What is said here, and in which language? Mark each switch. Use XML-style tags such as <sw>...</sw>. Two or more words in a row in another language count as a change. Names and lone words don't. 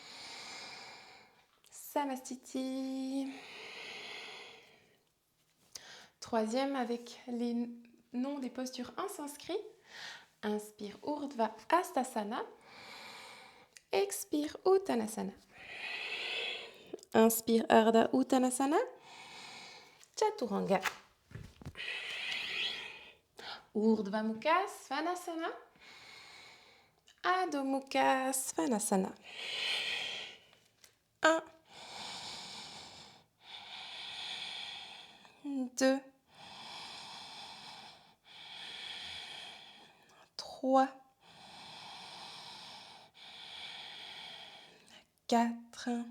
<fr>Samastiti. Troisième avec les noms des postures en sanskrit. Inspire, Urdhva Hastasana. Expire, Uttanasana. Inspire, Ardha Uttanasana. Chaturanga. Urdhva Mukha Svanasana. Adho Mukha Svanasana. 1, 2, 3, 4.</fr>